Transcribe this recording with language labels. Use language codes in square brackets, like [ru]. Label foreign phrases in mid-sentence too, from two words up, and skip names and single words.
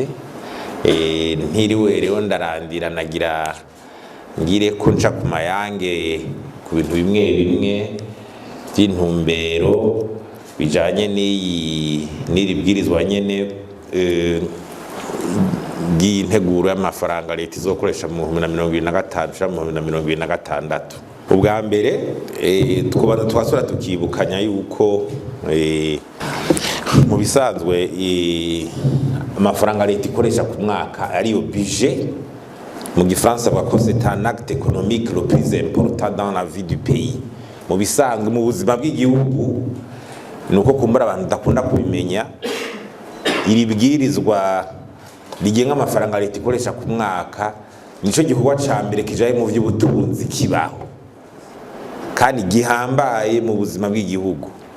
[rn] Ntiriwe rero ndarandira nagira ngire ko nca ku mayange ku bintu bimwe by'intumbero bijanye n'iri bwirizwa nyene bw'integuro y'amafaranga Reta izokoresha mu 2025 mu 2026. Ubwa mbere twasura tukibukanya yuko mu bisanzwe amafaranga Reta ikoresha ku mwaka ariyo budget. Mu gifaransa bavuga [fr] c'est un acte économique le plus important dans la vie du pays. [rn] Mu bisanzwe mu buzima bw'igihugu nuko kumbura abantu dakunda kubimenya iri bwirizwa rigenga amafaranga Reta ikoresha ku mwaka nico gikorwa ca mbere kijaye mu vy'ubutunzi kibaho kandi gihambaye mu buzima bw'igihugu.